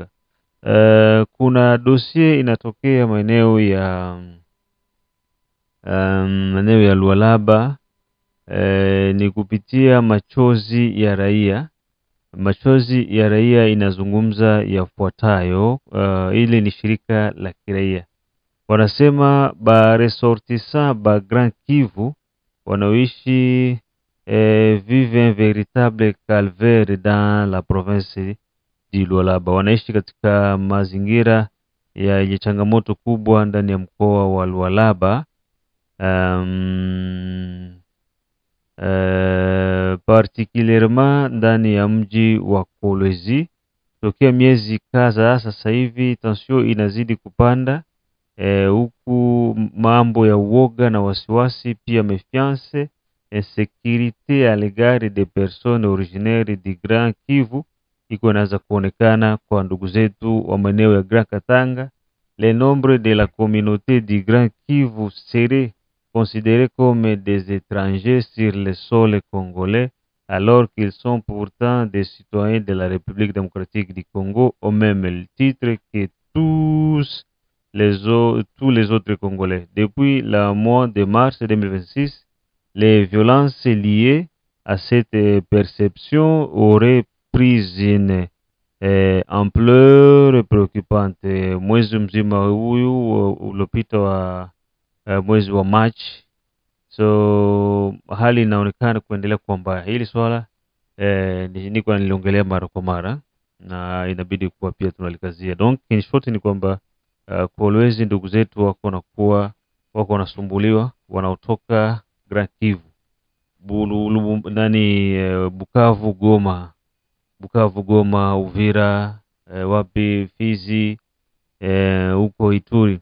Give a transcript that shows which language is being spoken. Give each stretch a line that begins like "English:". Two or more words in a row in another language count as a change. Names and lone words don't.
Swahili: Kuna dossier inatokea maeneo ya Lualaba, ni kupitia Machozi ya Raia. Machozi ya Raia inazungumza yafuatayo. Ile ni shirika la kiraia. Wanasema ba ressortissants ba Grand Kivu wanaoishi
French: vive un véritable calvaire dans la province
Swahili: di Lualaba. Wanaishi katika mazingira yenye changamoto kubwa ndani ya mkoa wa Lualaba. Particulièrement ndani ya mji wa Kolwezi. Tokea miezi kadhaa sasa hivi tension inazidi kupanda, huku mambo ya uoga na wasiwasi, pia
French: méfiance, insécurité à l'égard des personnes originaires du Grand Kivu
Swahili: iko inaanza kuonekana kwa ndugu zetu wa maeneo ya Grand Katanga.
French: Le nombre de la communauté du Grand Kivu serait considéré comme des étrangers sur le sol congolais, alors qu'ils sont pourtant des citoyens de la République démocratique du Congo au même titre que tous les autres Congolais. Depuis le mois de mars 2026, les violences liées à cette perception auraient pris une ampleur préoccupante.
Swahili: Mwezi mzima huyu uliopita wa mwezi wa March, so hali inaonekana kuendelea kuwa mbaya. Hili swala niko niliongelea mara kwa mara na inabidi kuwa pia tunalikazia. Donc
English: in short
Swahili: ni kwamba Kolwezi ndugu zetu wako wanasumbuliwa, wanaotoka Grand Kivu, Bukavu, Goma, Uvira, wapi Fizi, huko Ituri.